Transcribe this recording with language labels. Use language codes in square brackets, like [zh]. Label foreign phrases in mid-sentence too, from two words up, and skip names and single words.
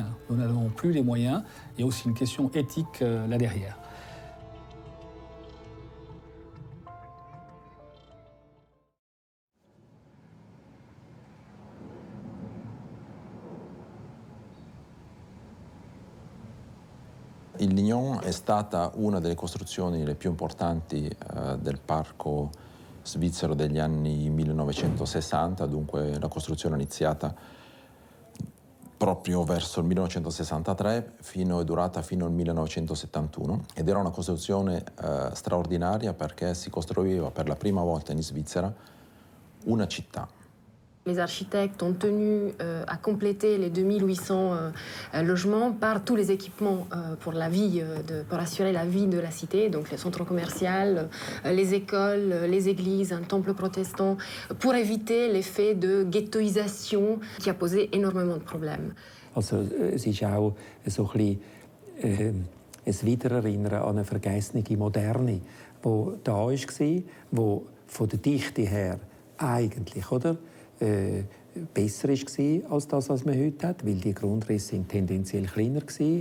[fr] Nous n'en avons plus les moyens. Il y a aussi une question éthique là derrière. [it] Il Lignon è stata una delle costruzioni le più importanti del parco svizzero degli anni 1960, dunque la costruzione è iniziata proprio verso il 1963, è durata fino al 1971 ed era una costruzione straordinaria perché si costruiva per la prima volta in Svizzera una città. [fr] Les architectes ont tenu à compléter les 2800 logements par tous les équipements pour la vie, pour assurer la vie de la cité, donc les centres commerciaux, les écoles, les églises, un temple protestant, pour éviter l'effet de ghettoisation qui a posé énormément de problèmes. [de] Also es ist auch so ein Wiedererinnern an eine vergessene Moderne, die da war, die von der Dichte her eigentlich, oder? Besser war als das, was man heute hat, weil die Grundrisse sind tendenziell kleiner waren.